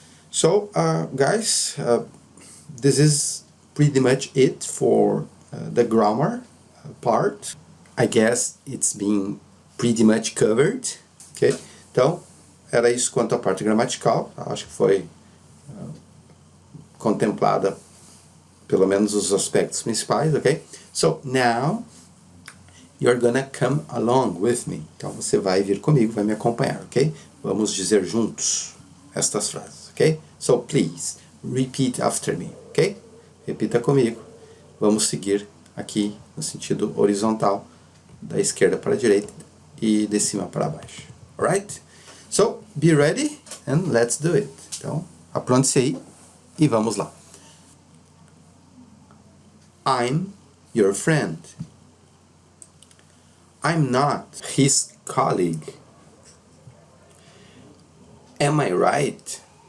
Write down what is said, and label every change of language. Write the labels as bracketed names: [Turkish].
[English] So, guys, this is pretty much it for the grammar part. I guess it's been pretty much covered. Ok? [Portuguese] Então, era isso quanto à parte gramatical. Acho que foi contemplada pelo menos os aspectos principais, ok? [English] So, now, you're gonna come along with me. [Portuguese] Então, você vai vir comigo, vai me acompanhar, ok? Vamos dizer juntos estas frases, ok? [English] So, please, repeat after me, ok? [Portuguese] Repita comigo. Vamos seguir aqui no sentido horizontal, da esquerda para a direita e de cima para baixo, alright? [English] So, be ready and let's do it. [Portuguese] Então, apronte-se aí e vamos lá. [English] I'm your friend. I'm not his colleague. Am I right?